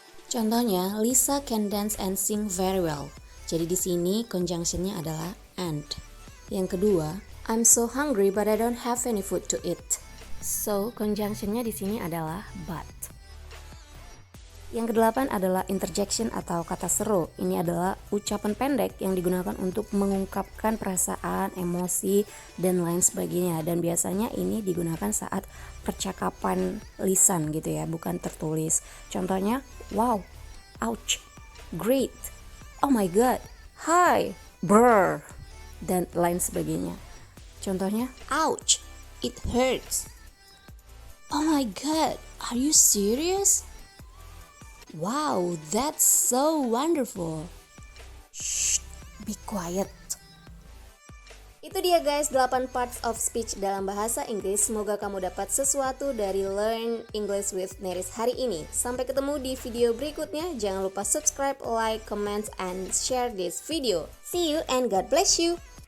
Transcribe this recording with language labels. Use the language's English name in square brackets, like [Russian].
[Indonesian] Contohnya, [English] Lisa can dance and sing very well. [Indonesian] Jadi di sini conjunctionnya adalah and. Yang kedua, [English] I'm so hungry but I don't have any food to eat. [Indonesian] So, conjunctionnya di sini adalah but. Yang kedelapan adalah interjection atau kata seru. Ini adalah ucapan pendek yang digunakan untuk mengungkapkan perasaan, emosi, dan lain sebagainya. Dan biasanya ini digunakan saat percakapan lisan gitu ya, bukan tertulis. Contohnya, wow, ouch, great, oh my god, hi, brr, dan lain sebagainya. Contohnya, [English] ouch, it hurts. Oh my god, are you serious? Wow, that's so wonderful. Shh, be quiet. [Indonesian] Itu dia guys, 8 parts of speech dalam bahasa Inggris. Semoga kamu dapat sesuatu dari Learn English with Neris hari ini. Sampai ketemu di video berikutnya. Jangan lupa [English] subscribe, like, comment, and share this video. See you and God bless you.